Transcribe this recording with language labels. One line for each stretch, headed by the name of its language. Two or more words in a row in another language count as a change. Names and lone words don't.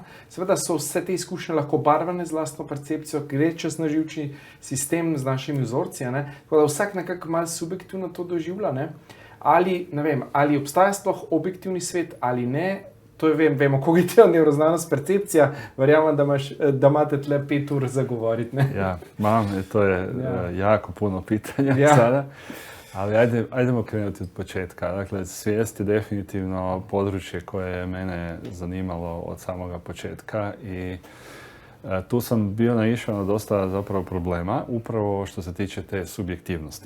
Slovenian: Seveda so vse te izkušnje lahko barvane z lastno percepcijo, gre čez naživčni sistem z našimi vzorci, tako da vsak nekako malo subjektivno to doživlja, ali, ne vem, ali obstaja sploh objektivni svet ali ne. To je, vemo, kognitivna nevroznanost, percepcija, verjamem, da imate tle 5 ur za govoriti,
Croatian: Ja, imam, to je jako puno pitanja sada, ali ajdemo krenuti od početka. Dakle, svijest je definitivno područje koje je mene zanimalo od samoga početka i tu sam bio naišao na dosta zapravo problema, upravo što se tiče te subjektivnosti.